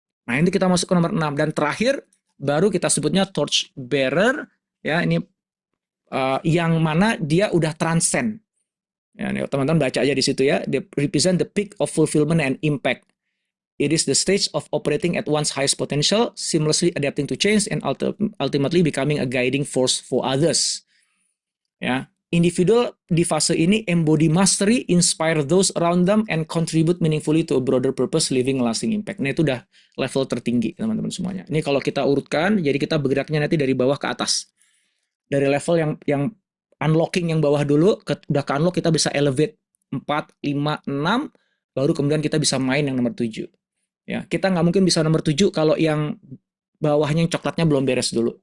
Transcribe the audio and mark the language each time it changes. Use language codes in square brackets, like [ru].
[id] Nah ini kita masuk ke nomor 6 dan terakhir baru kita sebutnya torch bearer. Ya ini yang mana dia udah transcend. Ya, teman-teman baca aja di situ ya. [en] They represent the peak of fulfillment and impact. It is the stage of operating at one's highest potential, seamlessly adapting to change, and ultimately becoming a guiding force for others. [id] Ya, individual di fase ini [en] embody mastery, inspire those around them, and contribute meaningfully to a broader purpose, leaving lasting impact. [id] Nah itu udah level tertinggi teman-teman semuanya. Ini kalau kita urutkan, jadi kita bergeraknya nanti dari bawah ke atas. Dari level yang unlocking yang bawah dulu, udah ke unlock kita bisa elevate 4, 5, 6, baru kemudian kita bisa main yang nomor 7. Ya, kita nggak mungkin bisa nomor 7 kalau yang bawahnya yang coklatnya belum beres dulu.